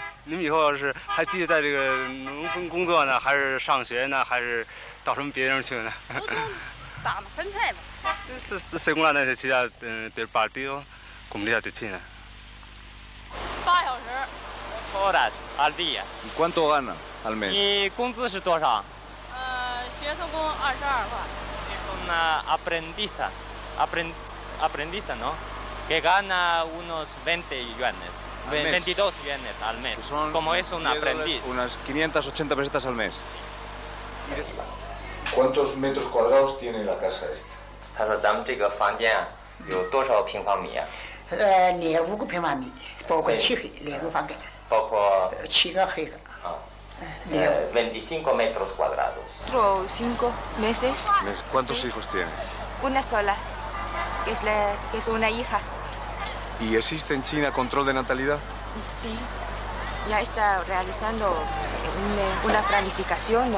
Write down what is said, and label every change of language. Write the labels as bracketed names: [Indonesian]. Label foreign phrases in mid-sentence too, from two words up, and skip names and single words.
[Spanish] Según la necesidad del Partido Comunista de China. 8 horas al día. ¿Y cuánto gana al mes? [Chinese] ¿Y 工资是多少？学生工22 块。 [Spanish] Es una aprendiza, ¿no? Que gana unos 20 yuanes, 22 yuanes al mes. Como es un aprendiz. Unas 580 pesetas al mes. ¿Cuántos metros cuadrados tiene la casa esta? [Chinese] 他说咱们这个房间啊有多少平方米啊？5个平方米，包括漆黑2个房间，包括7个黑的。 [Spanish] 25 metros cuadrados. 5 meses. ¿Cuántos hijos tiene? Una sola, que es una hija. ¿Y existe en China control de natalidad? Sí, ya está realizando una planificación, ¿no?